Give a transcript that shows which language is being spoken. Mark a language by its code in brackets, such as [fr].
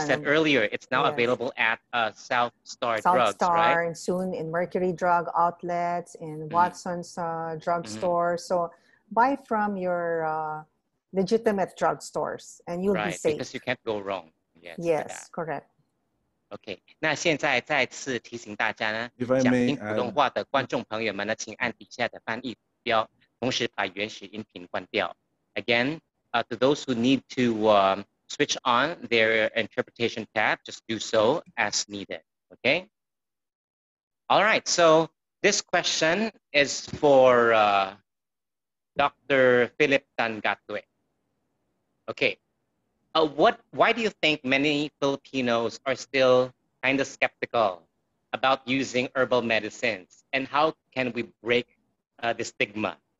[en] you said earlier, it's now available at South Star Drugs, right? And soon in Mercury Drug outlets, in Watson's drugstore. So buy from your legitimate drugstores, and you'll be safe. Because you can't go wrong. Yes, correct. [zh] OK， 那现在再次提醒大家呢， [en] If I [zh] 想 [en] may [zh] 听普通话的观众朋友们呢，请按底下的翻译图标，同时把原始音频关掉。 [en] Again, to those who need to switch on their interpretation tab, just do so as needed. OK. All right. So this question is for Dr. Philip Tangatwe. OK. Why do you think many Filipinos are still kind of skeptical about using herbal medicines, and how can we break the stigma?